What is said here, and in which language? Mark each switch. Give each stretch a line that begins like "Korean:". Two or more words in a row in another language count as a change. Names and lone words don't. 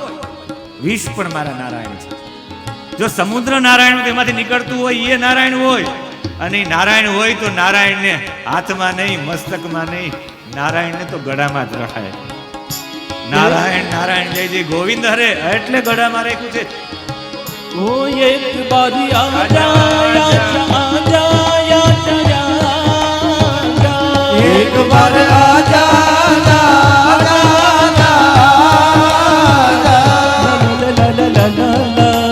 Gujarati: વિષ પણ મારા નારાયણ છે. જો સમુદ્ર નારાયણ તેમાંથી નીકળતું હોય એ નારાયણ હોય, અને નારાયણ હોય તો નારાયણને હાથમાં નહીં, મસ્તકમાં નહીં, નારાયણને તો ગળામાં જ રખાય. નારાયણ નારાયણ જય જય ગોવિંદ હરે, એટલે ગળામાં રાખ્યું છે.
Hindi: ओ एक बार आजा आजा आजा आजा, एक बार आजा आजा आजा, ला ला ला ला ला.